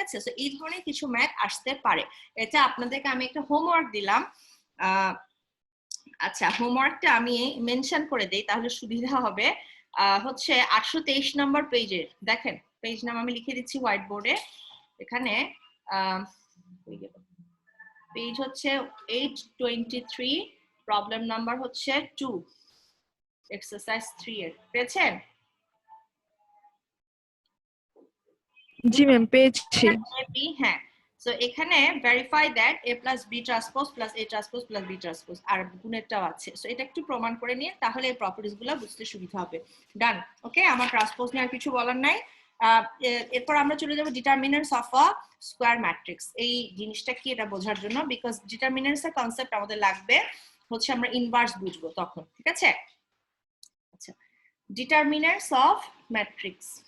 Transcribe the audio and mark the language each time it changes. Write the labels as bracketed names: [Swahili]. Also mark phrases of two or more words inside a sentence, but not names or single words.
[Bangla] আছে সো এই ধরনের কিছু ম্যাথ আসতে পারে এটা আপনাদেরকে আমি একটা হোমওয়ার্ক দিলাম আচ্ছা হোমওয়ার্কটা আমি মেনশন করে দেই তাহলে সুবিধা হবে হচ্ছে 823 নম্বর পেজের দেখেন পেজ নাম আমি লিখে দিচ্ছি হোয়াইট বোর্ডে এখানে পেজ হচ্ছে 823 [English] problem number [Bangla] হচ্ছে 2 এক্সারসাইজ 3 এর পেয়েছেন জি ম্যাম পেয়েছি হ্যাঁ সো এখানে [English] verify that A plus B transpose plus A transpose plus B transpose [Bangla] আর গুণেরটাও আছে সো এটা একটু প্রমাণ করে নিয়ে তাহলে এই প্রপার্টিজ গুলো বুঝতে সুবিধা হবে [English] done okay [Bangla] আমার ট্রান্সপোজ নিয়ে আর কিছু বলার নাই এরপর আমরা চলে যাব [English] determinants of a square matrix [Bangla] এই জিনিসটা কি এটা বোঝার জন্য বিকজ ডিটারমিনেন্টস এর কনসেপ্ট আমাদের লাগবে হচ্ছে আমরা ইনভার্স বুঝবো তখন ঠিক আছে আচ্ছা [English] determinants of matrix